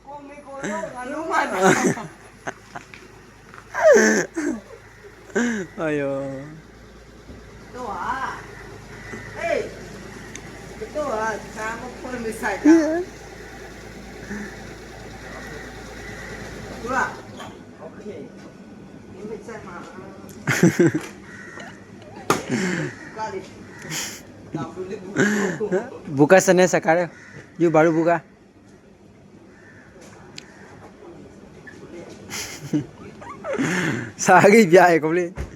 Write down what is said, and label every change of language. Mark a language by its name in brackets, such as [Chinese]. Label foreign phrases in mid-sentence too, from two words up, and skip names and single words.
[Chinese] 哎呦！多啊！哎，多啊！咱们可能没晒到。对吧 ？OK， 你们在吗 [Malay] ？Buka sana sekarang. You baru buka. Sehari biar kau boleh.